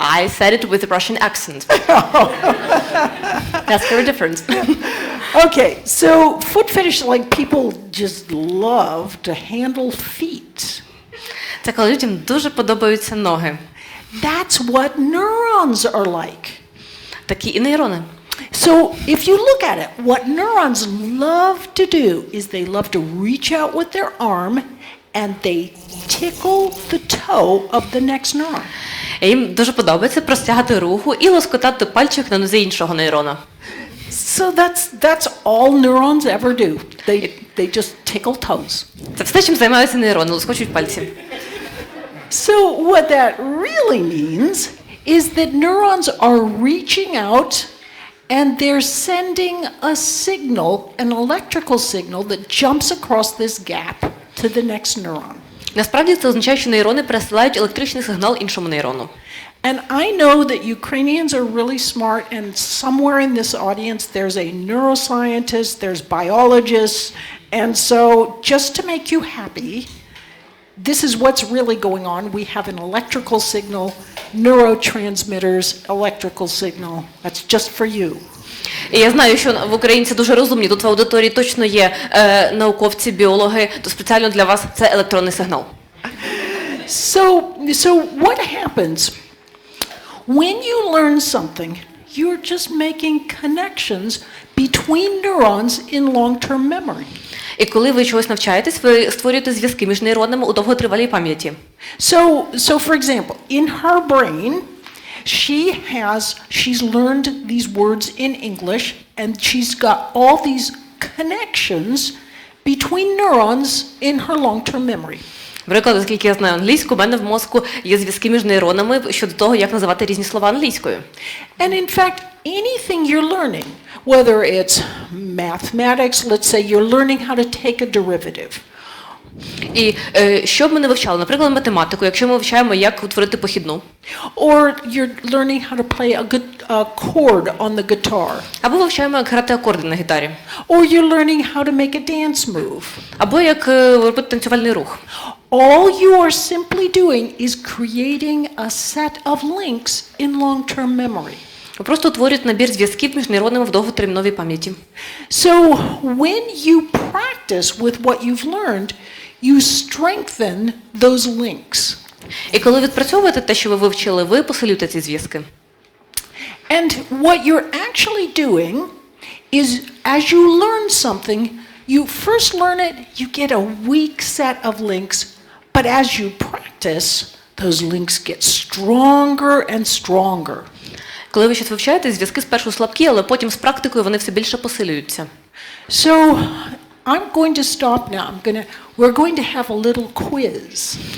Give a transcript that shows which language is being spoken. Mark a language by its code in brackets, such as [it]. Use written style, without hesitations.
[en] I said it with a Russian accent. That's very different. Okay, so foot fetish, like people just love to handle feet. [uk] Це коли людям дуже подобаються ноги. [en] That's what neurons are like. [uk] Такі і нейрони. [en] So if you look at it, what neurons love to do is they love to reach out with their arm and they tickle the toe of the next neuron. [uk] Їм дуже подобається простягати руку і лоскотати пальчик на нозі іншого нейрона. [en] So that's all neurons ever do. They just tickle toes. [uk] Це все, чим займаються нейрони, лоскочуть пальці. [en] So what that really means is that neurons are reaching out and they're sending a signal, an electrical signal that jumps across this gap to the next neuron. [uk] Насправді це означає, що нейрони пересилають електричний сигнал іншому нейрону. [en] And I know that Ukrainians are really smart, and somewhere in this audience there's a neuroscientist, there's biologists, and so just to make you happy, this is what's really going on. We have an electrical signal, neurotransmitters, electrical signal. That's just for you. [uk] І я знаю, що в українці дуже розумні. Тут в аудиторії точно є науковці, біологи, то спеціально для вас це електронний сигнал. [en] So what happens when you learn something? You're just making connections between neurons in long-term memory. [uk] І коли ви чогось навчаєтесь, ви створюєте зв'язки між нейронами у довготривалій пам'яті. [en] So for example, in her brain, she's learned these words in English, and she's got all these connections between neurons in her long-term memory. [uk] Наприклад, оскільки я знаю англійську, у мене в мозку є зв'язки між нейронами щодо того, як називати різні слова англійською. [en] And in fact, anything you're learning, whether it's mathematics, let's say you're learning how to take a derivative. [uk] І що б ми не вивчали, наприклад, математику, якщо ми вивчаємо, як утворити похідну. [en] Or you're learning how to play a chord on the guitar. [uk] Або вивчаємо, як грати акорди на гітарі. [en] Or you're learning how to make a dance move. [uk] Або як робити танцювальний рух. [en] All you are simply doing is creating a set of links in long-term memory. [uk] Ви просто утворюєте набір зв'язків між нейронами в довготерміновій пам'яті. [en] So when you practice with what you've learned, you strengthen those links. [uk] І коли відпрацьовуєте те, що ви вивчили, ви посилюєте ці зв'язки. [en] And what you're actually doing is as you learn something, you first learn it, you get a weak set of links, but as you practice, those links get stronger and stronger. [uk] Коли ви щось вивчаєте, зв'язки спершу слабкі, але потім з практикою вони все більше посилюються. [en] So I'm going to stop now. We're going to have a little quiz.